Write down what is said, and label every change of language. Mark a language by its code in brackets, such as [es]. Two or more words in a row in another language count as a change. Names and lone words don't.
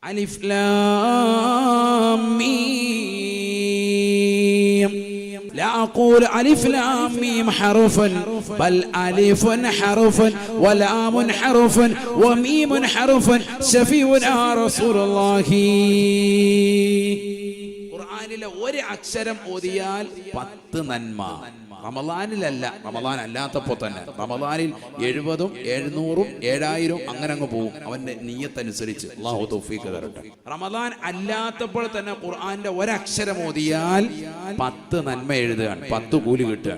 [ar] ألف لام ميم. لا أقول ألف لام ميم حرف بل ألف حرف ولام حرف وميم حرف شفيعنا رسول الله. [ml] ഖുർആനിലെ ഒരു അക്ഷരം ഓതിയാൽ 10 നന്മ. റമളാനിലല്ല, റമളാൻ അല്ലാത്തപ്പോൾ തന്നെ. റമളാനിൽ 70ഉം 700ഉം 7000ഉം അങ്ങനെ അങ്ങ് പോകും, അവന്റെ നിയ്യത്തനുസരിച്ച്. അല്ലാഹു തൗഫീഖ് തരട്ടെ. റമളാൻ അല്ലാത്തപ്പോൾ തന്നെ ഖുർആന്റെ ഒരക്ഷരം ഓതിയാൽ 10 നന്മ എഴുതുകയാണ്, 10 കൂലി കിട്ടുകയാണ്.